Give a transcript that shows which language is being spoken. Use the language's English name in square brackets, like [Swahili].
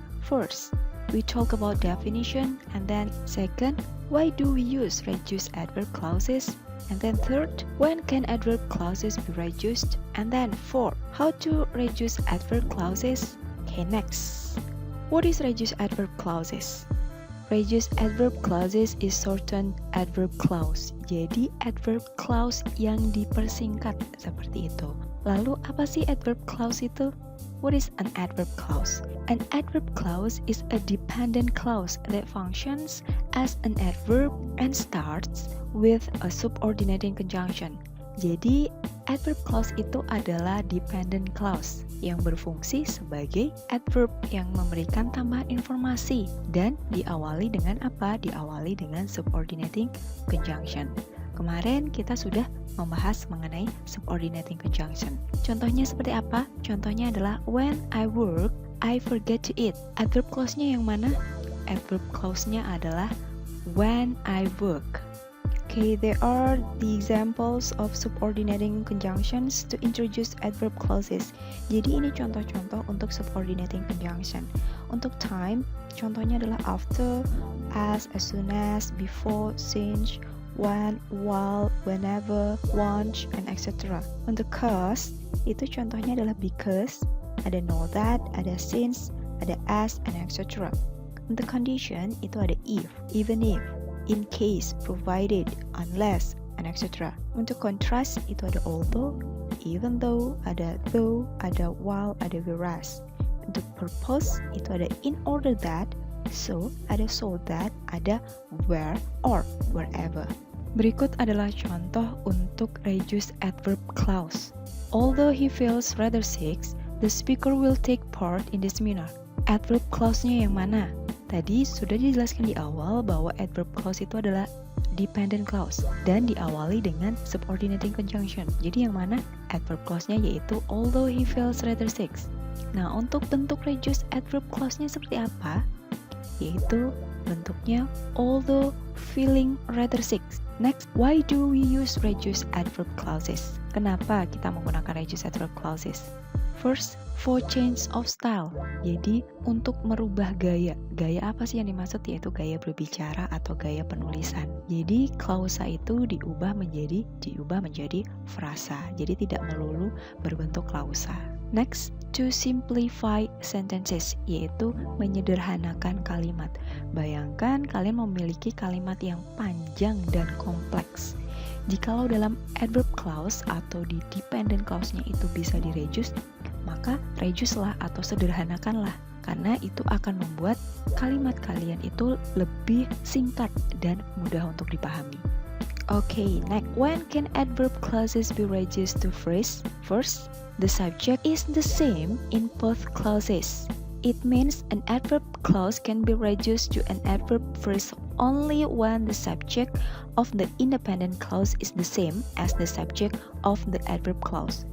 [English] First, we talk about definition, and then second, why do we use reduced adverb clauses? And then third, when can adverb clauses be reduced? And then fourth, how to reduce adverb clauses? Okay, next. What is reduced adverb clauses? Reduced adverb clauses is shortened adverb clause. [Indonesian] Jadi adverb clause yang dipersingkat seperti itu. Lalu apa sih adverb clause itu? [English] What is an adverb clause? An adverb clause is a dependent clause that functions as an adverb and starts with a subordinating conjunction. [Indonesian] Jadi, adverb clause itu adalah dependent clause yang berfungsi sebagai adverb yang memberikan tambahan informasi dan diawali dengan apa? Diawali dengan subordinating conjunction. Kemarin kita sudah membahas mengenai subordinating conjunction. Contohnya seperti apa? Contohnya adalah [English] when I work, I forget to eat. [Indonesian] Adverb clause-nya yang mana? Adverb clause-nya adalah [English] when I work. Okay, there are the examples of subordinating conjunctions to introduce adverb clauses. [Indonesian] Jadi ini contoh-contoh untuk subordinating conjunction. Untuk time, contohnya adalah after, as soon as, before, since, when, while, whenever, once, and etc. Untuk cause, itu contohnya adalah because, ada know that, ada since, ada as, and etc. Untuk condition, itu ada if, even if, in case, provided, unless, and etc. Untuk contrast, itu ada although, even though, ada though, ada while, ada whereas. Untuk purpose, itu ada in order that, so, ada so that, ada where, or wherever. Berikut adalah contoh untuk reduced adverb clause. [English] Although he feels rather sick, the speaker will take part in the seminar. [Indonesian] Adverb clause-nya yang mana? Tadi sudah dijelaskan di awal bahwa adverb clause itu adalah dependent clause dan diawali dengan subordinating conjunction. Jadi yang mana? Adverb clause-nya yaitu [English] although he feels rather sick. [Indonesian] Nah, untuk bentuk reduced adverb clause-nya seperti apa? Yaitu bentuknya [English] although feeling rather sick. Next, why do we use reduced adverb clauses? [Indonesian] Kenapa kita menggunakan reduced adverb clauses? [English] First, for change of style. [Indonesian] Jadi, untuk merubah gaya. Gaya apa sih yang dimaksud? Yaitu gaya berbicara atau gaya penulisan. Jadi, klausa itu diubah menjadi frasa. Jadi, tidak melulu berbentuk klausa. Next, [English] to simplify sentences, [Indonesian] yaitu menyederhanakan kalimat. Bayangkan kalian memiliki kalimat yang panjang dan kompleks. Jikalau dalam adverb clause atau di dependent clause-nya itu bisa direduce, maka reduce-lah atau sederhanakanlah. Karena itu akan membuat kalimat kalian itu lebih singkat dan mudah untuk dipahami. [English] Okay, next, when can adverb clauses be reduced to phrase? First, the subject is the same in both clauses. It means an adverb clause can be reduced to an adverb phrase only when the subject of the independent clause is the same as the subject of the adverb clause.